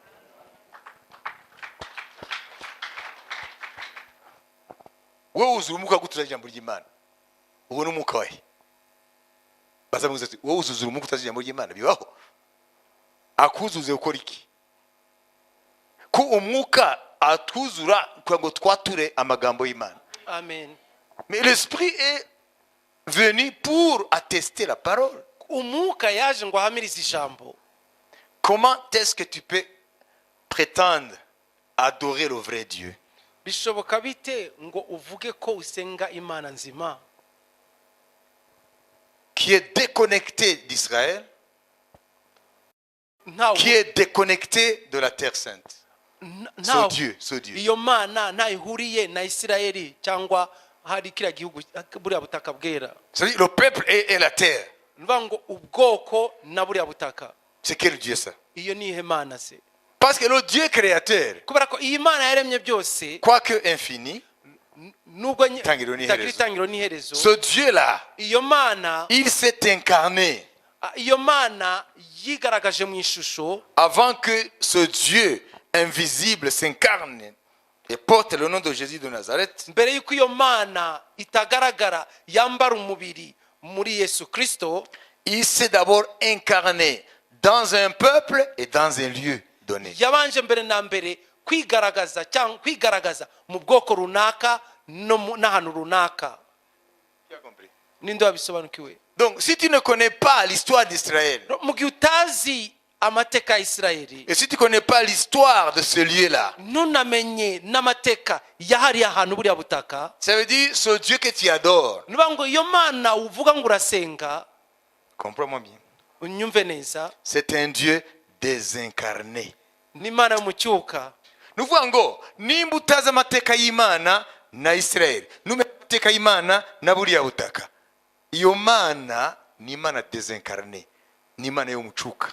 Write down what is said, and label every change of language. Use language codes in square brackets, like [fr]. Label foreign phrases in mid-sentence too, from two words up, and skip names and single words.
[rw] Wowe uzuye umwuka gutura ijambo ry'Imana, uwo ni umwuka wahe? Bazamuza ati wowe uzuzura umwuka utazi ijambo ry'Imana, bibaho? Akuzuze ukora iki? Ko umwuka atuzura kugira ngo twature amagambo y'Imana. Amen. [fr] Mais l'esprit est venu pour attester la parole. [rw] Umwuka yaje ngo ahamirize ijambo. [fr] Comment est-ce que tu peux prétendre adorer le vrai Dieu? [rw] Bishoboka bite ngo uvuge ko usenga Imana nzima, [fr] Qui est déconnecté d'Israël, [rw] ntawe [fr] qui est déconnecté de la terre sainte. Ce Dieu, ce Dieu. [rw] iyo Mana ntayihuriye na Isirayeli cyangwa hari kiriya gihugu buriya butaka bwera. [fr] C'est-à-dire le peuple et la terre. [rw] Nivuga ngo ubwoko na buriya butaka, [fr] C'est quel Dieu ça? [rw] iyo nihe Mana se? [fr] Parce que le Dieu créateur, [rw] Kubera ko iyi Mana yaremye byose, [fr] quoique infini, [rw] nubwo Itangiriro n'iherezo. itagira itangiriro n'iherezo, [fr] ce Dieu-là, [rw] iyo Mana, [fr] il s'est incarné [rw] iyo Mana yigaragaje mu ishusho [fr] avant que ce Dieu invisible s'incarne et porte le nom de Jésus de Nazareth. [rw] mbere y'uko iyo Mana itagaragara yambara umubiri muri Yesu Kristo. [fr] Il s'est d'abord incarné dans un peuple et dans un lieu donné. [rw] Yabanje mbere na mbere kwigaragaza cyangwa kwigaragaza mu bwoko runaka n'ahantu runaka. [fr] Tu as compris? [rw] Ninde wabisobanukiwe? [fr] Donc, si tu ne connais pas l'histoire d'Israël, [rw] Mu gihe utazi amateka ya Isirayeli, [fr] et si tu ne connais pas l'histoire de ce lieu-là, [rw] ntunamenye n'amateka yahariye ahantu buriya butaka, [fr] ça veut dire ce Dieu que tu adores. [rw] niba ngo iyo Mana uvuga ngo urasenga, [fr] Comprends-moi bien. [rw] unyumve neza, [fr] C'est un Dieu désincarné. [rw] ni Imana yo mu cyuka. Ni ukuvuga ngo nimba utazi amateka y'Imana na Isirayeli, numenya amateka y'Imana na buriya butaka, iyo Mana ni Imana désincarné, ni Imana yo mu cyuka.